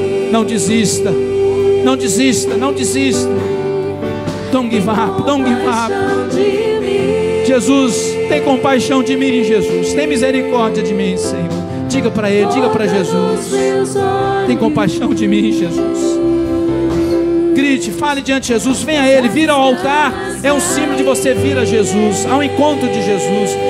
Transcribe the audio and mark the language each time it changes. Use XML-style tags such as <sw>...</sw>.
<pt>Não desista, não desista, não desista.</pt> <en>Don't give up, don't give up.</en> <pt>Jesus, tem compaixão de mim, Jesus. Tem misericórdia de mim, Senhor. Diga para Ele, diga para Jesus: tem compaixão de mim, Jesus. Grite, fale diante de Jesus. Venha a Ele, vira ao altar. É um símbolo de você vir a Jesus, ao encontro de Jesus.</pt>